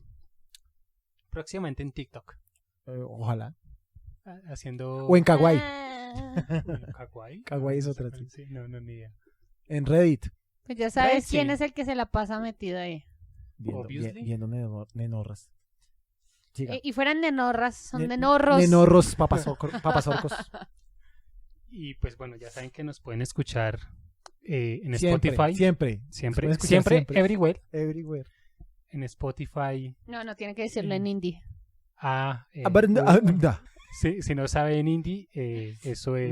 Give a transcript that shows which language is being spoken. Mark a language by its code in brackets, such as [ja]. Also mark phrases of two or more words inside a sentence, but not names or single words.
[es] Próximamente en TikTok. Ojalá. Haciendo... O en Kawaii. Kawaii. Kawaii es otra. Sí, no, ni idea. En Reddit. Pues ya sabes Sí. quién es el que se la pasa metido ahí. Obviously. Viendo nenorras. Siga. Y fueran nenorras, son Ne- nenorros. Nenorros, papasorcos. Y pues bueno, ya saben que nos pueden escuchar en Siempre, Spotify. Siempre. Nos Siempre, pueden escuchar siempre, siempre. everywhere. Everywhere. En Spotify. No, tiene que decirlo en indie. Si no sabe en indie, eso es